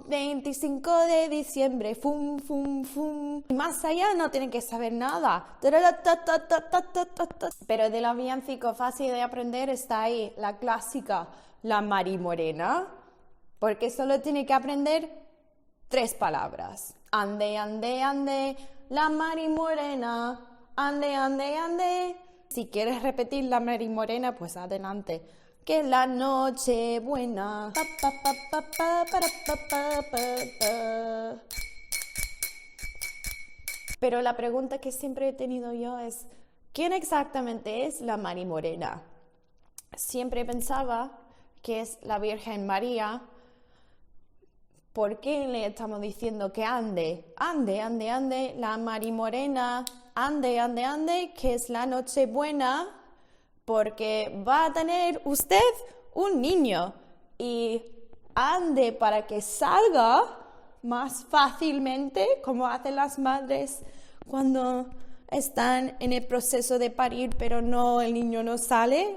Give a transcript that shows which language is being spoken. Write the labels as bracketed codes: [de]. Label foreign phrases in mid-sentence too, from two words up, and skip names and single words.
[es] 25 de diciembre, fum, fum, fum. Y más allá no tienen que saber nada. Pero de los villancicos fácil de aprender está ahí la clásica, la Mari Morena, porque solo tiene que aprender 3 palabras. Ande, ande, ande, la Mari Morena, ande, ande, ande. Si quieres repetir la Mari Morena, pues adelante. Que la noche buena. Pa, pa, pa, pa, pa, para, pa, pa, pa, pa. Pero la pregunta que siempre he tenido yo es, ¿quién exactamente es la Mari Morena? Siempre pensaba que es la Virgen María. ¿Por qué le estamos diciendo que ande? Ande, ande, ande, la Mari Morena, ande, ande, ande, que es la Nochebuena, porque va a tener usted un niño y ande para que salga más fácilmente, como hacen las madres cuando están en el proceso de parir, pero no, el niño no sale.